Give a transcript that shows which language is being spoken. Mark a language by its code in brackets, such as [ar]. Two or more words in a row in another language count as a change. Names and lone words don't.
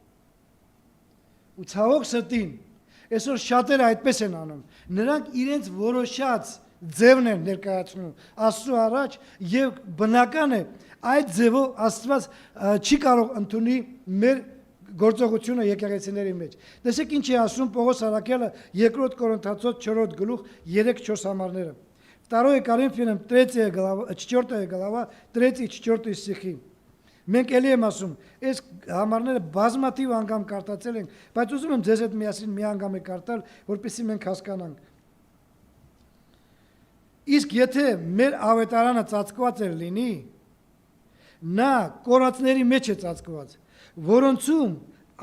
[hy] Ու ցավոք սրտին, այսօր շատերը այդպես են անում, նրանք իրենց որոշած ձևն են ներկայացնում Աստծո առաջ եւ բնական է այդ ձևով Աստված չի կարող ընդունի մեր գործողությունը եկեղեցիների մեջ։ Տեսեք ինչ է ասում Պողոս Արաքյալը 2 Կորինթացոց 4 գլուխ 3-4 համարները։ [ru] 2 Коринфянам 4 глава 3-4 стихи։ [hy] Մենք էլի եմ ասում, այս համարները բազմաթիվ անգամ կարդացել ենք, բայց ուզում եմ ձեզ հետ միասին մի անգամ կարդալ, որպեսզի մենք հասկանանք։ Իսկ եթե մեր ավետարանը ծածկված էր լինի, նա կորածների մեջ է ծածկված, որոնցում